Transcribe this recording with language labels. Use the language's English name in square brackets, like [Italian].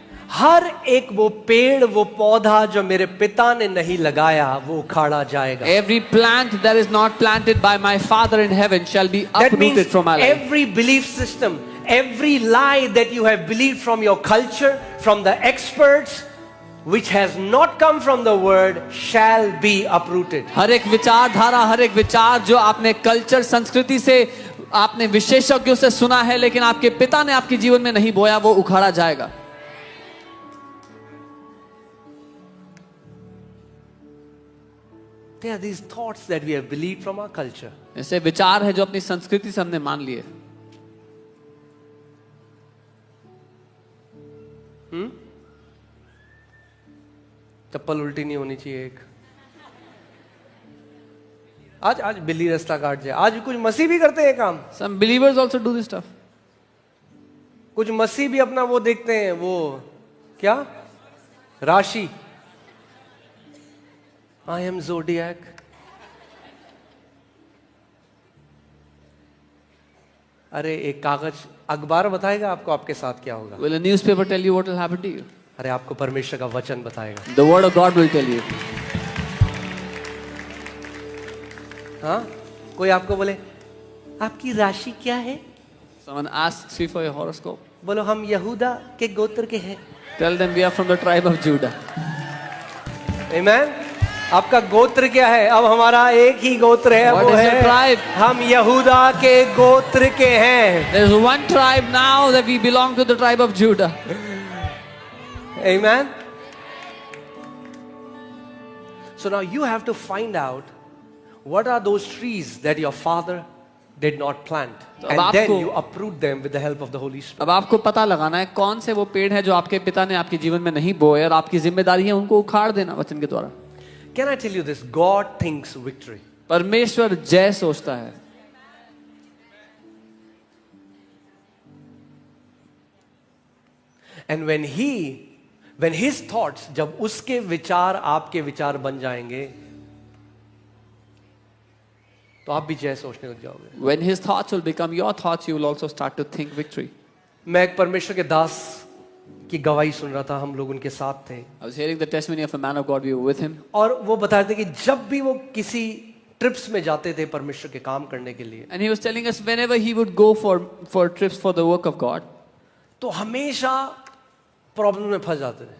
[Hindi] हर एक वो पेड़, वो पौधा जो मेरे पिता ने नहीं लगाया, वो उखाड़ा जाएगा। [English] Every plant that is not planted by my Father in heaven shall be That means uprooted from my life. every belief system, every lie that you have believed from your culture, from the experts, which has not come from the word, shall be uprooted. [Hindi] हर एक विचारधारा, हर एक विचार जो आपने culture, संस्कृति से, आपने विशेषज्ञों से सुना है, लेकिन आपके पिता ने आपके जीवन में नहीं बोया, वो उखाड़ा जाएगा। [English] There are these thoughts that we have believed from our culture. [Hindi] ऐसे विचार है जो अपनी संस्कृति से हमने मान लिए। चप्पल उल्टी नहीं होनी चाहिए एक। आज बिल्ली रास्ता काट जाए। आज कुछ मसीह भी करते हैं काम। [English] Some believers also do this stuff. [Hindi] कुछ मसीह भी अपना वो देखते हैं, वो क्या, राशि। [English] I am zodiac. [Hindi] अरे एक कागज, अखबार बताएगा आपको आपके साथ क्या होगा। [English] Will a newspaper tell you what will happen to you? [Hindi] अरे आपको परमेश्वर का वचन बताएगा। [English] The word of God will tell you. [Hindi] हाँ, कोई आपको बोले आपकी राशि क्या है, [English] Someone asks you for your horoscope. [Hindi] बोलो हम यहूदा के गोत्र के हैं। [English] Tell them we are from the tribe of Judah. [Hindi] आमेन। आपका गोत्र क्या है? अब हमारा एक ही गोत्र है, [English] What [Hindi] वो [English] is [Hindi] है [English] your tribe? [Hindi] हम यहूदा के गोत्र के हैं। [English] There's one tribe now that we belong to the tribe of Judah. Amen. So now you have to find out what are those trees that your father did not plant, and then you uproot them with the help of the Holy Spirit. [Hindi] अब आपको पता लगाना है कौन से वो पेड़ है जो आपके पिता ने आपके जीवन में नहीं बोए, और आपकी जिम्मेदारी है उनको उखाड़ देना वचन के द्वारा। [English] Can I tell you this? God thinks victory. [Hindi] परमेश्वर जय सोचता है। [English] And when his thoughts, [Hindi] जब उसके विचार आपके विचार बन जाएंगे, तो आप भी जय सोचने लग जाओगे। [English] When his thoughts will become your thoughts, you will also start to think victory. [Hindi] मैं एक परमेश्वर के दास की गवाही सुन रहा था, हम लोग उनके साथ थे। [English] I was hearing the testimony of a man of God. We were with him. [Hindi] और वो बता रहे थे कि जब भी वो किसी ट्रिप्स में जाते थे परमेश्वर के काम करने के लिए, [English] And he was telling us whenever he would go for trips for the work of God, [Hindi] तो हमेशा प्रॉब्लम में फंस जाते थे।